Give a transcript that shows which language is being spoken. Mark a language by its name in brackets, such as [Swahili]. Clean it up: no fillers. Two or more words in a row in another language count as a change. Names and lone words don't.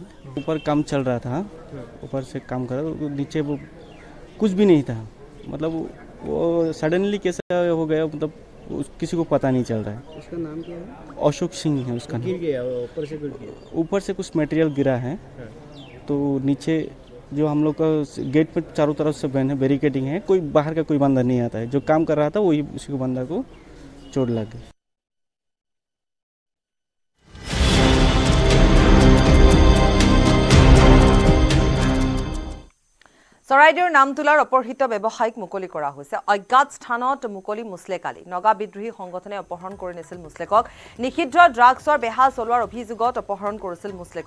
[Hindi] ऊपर काम चल रहा था ऊपर से काम कर रहा नीचे वो कुछ भी नहीं था मतलब वो सडनली कैसा हो गया मतलब किसी को पता नहीं चल रहा है। उसका नाम क्या है? अशोक सिंह है उसका गिर गया ऊपर से गिर गया। ऊपर से कुछ मटेरियल गिरा है तो नीचे जो हम लोग का गेट पर चारों तरफ से बैरिकेडिंग है, कोई बाहर का कोई बंदा नहीं आता है। जो काम कर रहा था वही उसी को बंदा को चोट लग गई। [Assamese] চৰাইদেউৰ নামতোলাৰ অপহৃত ব্যৱসায়িক মুকলি কৰা হৈছে। অজ্ঞাত স্থানত মুকলি মুছলেকালি। নগা বিদ্ৰোহী সংগঠনে অপহৰণ কৰি নিছিল মুছলেকক। নিষিদ্ধ ড্ৰাগছৰ বেহা চলোৱাৰ অভিযোগত অপহৰণ কৰিছিল মুছলেকক।